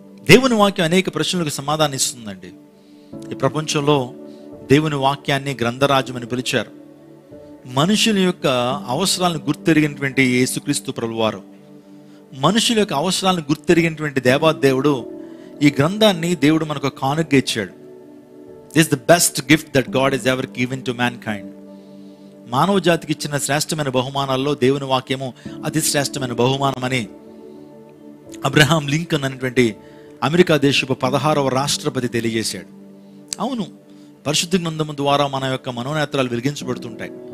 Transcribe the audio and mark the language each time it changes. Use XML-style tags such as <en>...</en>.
<te>దేవుని వాక్యం అనేక ప్రశ్నలకు సమాధానం ఇస్తుందండి. ఈ ప్రపంచంలో దేవుని వాక్యాన్ని గ్రంథరాజ్యం అని పిలిచారు. మనుషుల యొక్క అవసరాలను గుర్తెరిగినటువంటి యేసుక్రీస్తు ప్రభువారు, మనుషుల యొక్క అవసరాలను గుర్తెరిగినటువంటి దేవాదేవుడు ఈ గ్రంథాన్ని దేవుడు మనకు కానుకగా ఇచ్చాడు.</te> <en>This is the best gift that God has ever given to mankind.</en> <te>మానవ జాతికి ఇచ్చిన శ్రేష్టమైన బహుమానాల్లో దేవుని వాక్యము అతి శ్రేష్టమైన బహుమానం అని అబ్రహాం లింకన్ అనేటువంటి అమెరికా దేశపు 16వ రాష్ట్రపతి తెలియజేశాడు. అవును, పరిశుద్ధ గ్రంథము ద్వారా మన యొక్క మనోనేత్రాలు వెలిగించబడుతుంటాయి.</te>